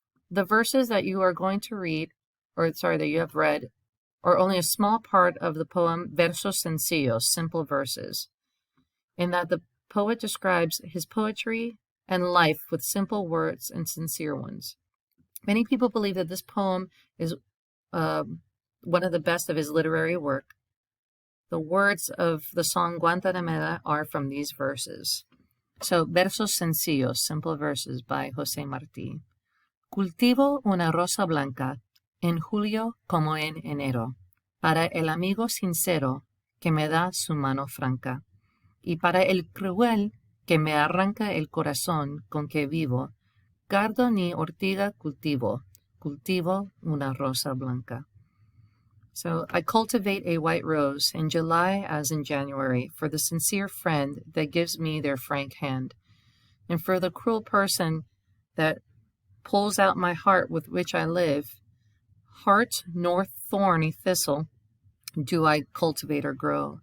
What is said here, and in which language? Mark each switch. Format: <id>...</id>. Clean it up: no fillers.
<en>The verses that you are going to read, that you have read, are only a small part of the poem Versos Sencillos, simple verses, in that the poet describes his poetry and life with simple words and sincere ones. Many people believe that this poem is one of the best of his literary work. The words of the song Guantanamera are from these verses. So, Versos Sencillos, simple verses by Jose Martí.</en> <es>Cultivo una rosa blanca en julio como en enero, para el amigo sincero que me da su mano franca, y para el cruel que me arranca el corazón con que vivo, cardo ni ortiga cultivo, cultivo una rosa blanca.</es> <en>So I cultivate a white rose in July as in January for the sincere friend that gives me their frank hand, and for the cruel person that pulls out my heart with which I live. Heart nor thorny thistle do I cultivate or grow.</en>